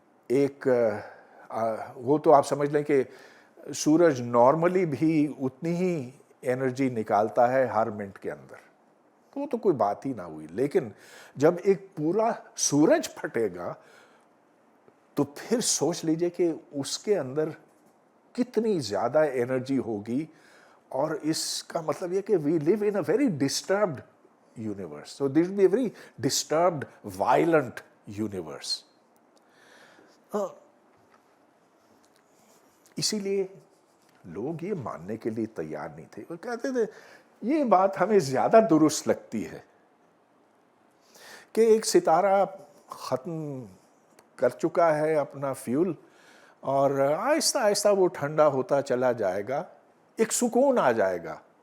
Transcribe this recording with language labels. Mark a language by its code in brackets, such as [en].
[ur] ایک وہ تو آپ سمجھ لیں کہ سورج نارملی بھی اتنی ہی انرجی نکالتا ہے ہر منٹ کے اندر, تو وہ تو کوئی بات ہی نہ ہوئی. لیکن جب ایک پورا سورج پھٹے گا تو پھر سوچ لیجئے کہ اس کے اندر کتنی زیادہ انرجی ہوگی. اور اس کا مطلب یہ کہ [en] we live in a very disturbed universe. So this will be a very disturbed, violent universe. [ur] اسی لیے لوگ یہ ماننے کے لیے تیار نہیں تھے. وہ کہتے تھے یہ بات ہمیں زیادہ درست لگتی ہے کہ ایک ستارہ ختم کر چکا ہے اپنا فیول اور آہستہ آہستہ وہ ٹھنڈا ہوتا چلا جائے گا, ایک سکون آ جائے گا.